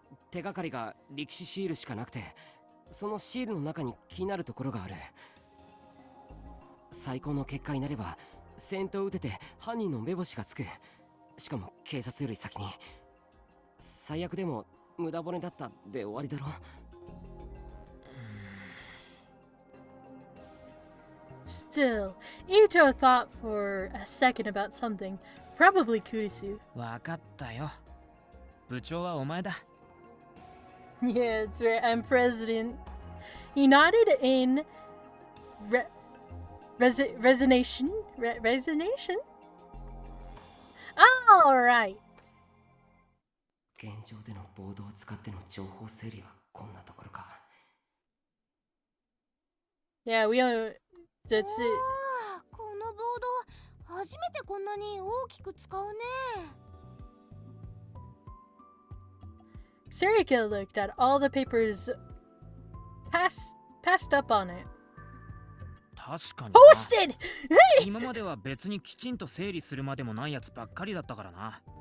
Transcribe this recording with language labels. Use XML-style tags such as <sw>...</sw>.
<ja>手がかりが歴史シールしかなくて、そのシールの中に気になるところがある。最高の結果になれば先頭を打てて犯人の目星がつく。しかも警察より先に。最悪でも無駄骨だったで終わりだろ。</ja> <en>Still, Ito thought for a second about something. Probably Kurisu.</en> <ja>わかったよ。部長はお前だ。</ja> <en>Yeah, that's right. I'm president. He nodded in resignation. Resignation? All right.</en> <ja>現状でのボードを使っての情報整理はこんなところか。</ja> <en>Yeah, we don't. That's it.</en> <ja>おー、このボード初めてこんなに大きく使うね。</ja> <en>Sarika looked at all the papers passed up on it.</en> <ja>確かにな。</ja> <en>Posted!</en> <ja>今までは別にきちんと整理するまでもないやつばっかりだったからな。</ja>